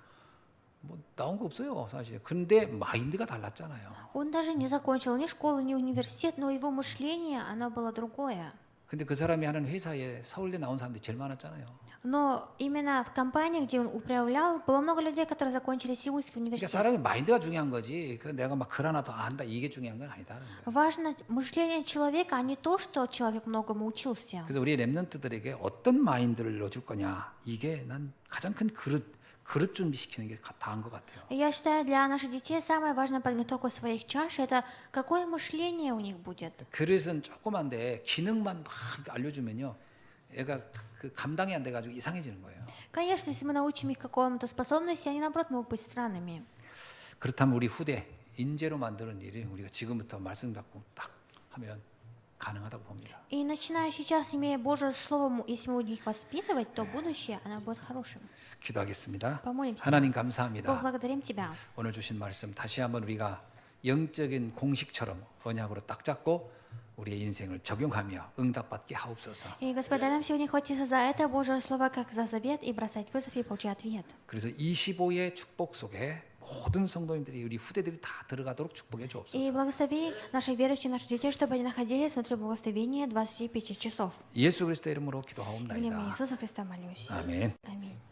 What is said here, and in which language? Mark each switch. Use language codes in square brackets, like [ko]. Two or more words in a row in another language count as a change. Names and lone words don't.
[ko] 뭐 나온 거 없어요, 사실. 근데 마인드가 달랐잖아요. [ru] Он даже не закончил ни школу, ни университет, но его мышление, оно было другое. [ko] 근데 그 사람이 하는 회사에 서울대 나온 사람들이 제일 많았잖아요. [ru] Но именно в компании, где он управлял, было много людей, которые закончили Сеульский [ko] 그러니까 [ru] университет. [ko] 사람이 마인드가 중요한 거지. 그 내가 막 글 하나 더 안다 이게 중요한 건 아니다는 거예요. [ru] Важно мышление человека, а не то, что человек многому учился. [ko] 그래서 우리 랩런트들에게 어떤 마인드를 넣어줄 거냐 이게 난 가장 큰 그릇 준비시키는 게 다한 것 같아요. [ru] И я считаю, для наших детей самое важное подготовка своих чаш – это какое мышление у них будет. [ko] 그릇은 조그만데 기능만 막 알려주면요, 애가 그 감당이 안 돼가지고 이상해지는 거예요. [ru] Конечно, если мы научим их какому-то способности, они, наоборот, могут быть странными. [ko] 그렇다면 우리 후대 인재로 만드는 일이 우리가 지금부터 말씀 갖고 딱 하면 가능하다고 봅니다. [ru] И начиная сейчас, имея Божье Слово, если мы будем их воспитывать, то будущее, оно будет хорошим. [ko] 기도하겠습니다. [ru] Помолимся. [ko] 하나님 [ru] Бог, [ko] 감사합니다. [ru] благодарим Тебя. [ko] 오늘 주신 말씀 다시 한번 우리가 영적인 공식처럼 언약으로 딱 잡고 우리의 인생을 적용하며 응답받게 하옵소서. [ru] И, Господа, нам сегодня хватится за это Божье Слово, как за завет, и бросать вызов, и получать ответ. [ko] 그래서 25의 축복 속에 모든 성도님들이 우리 후대들이 다 들어가도록 축복해 [ru] И [ko] 주옵소서. [ru] благослови наших верующих, наших детей, чтобы они находились внутри благословения 25 часов. [ko] 예수 그리스도의 이름으로 [ru] В имя [ko] 기도하옵나이다. [ru] Иисуса Христа молюсь. [ko] 아멘. [ru] Аминь.